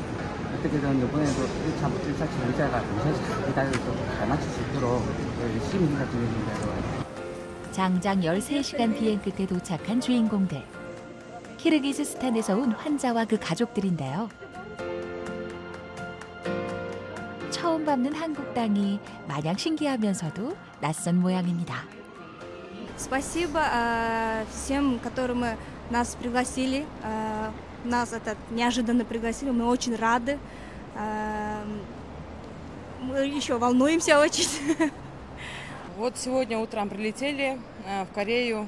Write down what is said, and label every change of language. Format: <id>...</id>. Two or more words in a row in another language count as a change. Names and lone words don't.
<ko>어떻게든 이번에도 1차 치료자가 2차 기다려서 잘 맞출 수 있도록 열심히 생각 중입니다. 장장 13시간 비행 끝에 도착한 주인공들. 키르기스스탄에서 온 환자와 그 가족들인데요. 처음 밟는 한국 땅이 마냥 신기하면서도 낯선 모양입니다.</ko> <ru>Спасибо всем, которым нас пригласили. Нас это неожиданно пригласили. Мы очень рады. Мы еще волнуемся очень. Вот сегодня утром прилетели в Корею.</ru>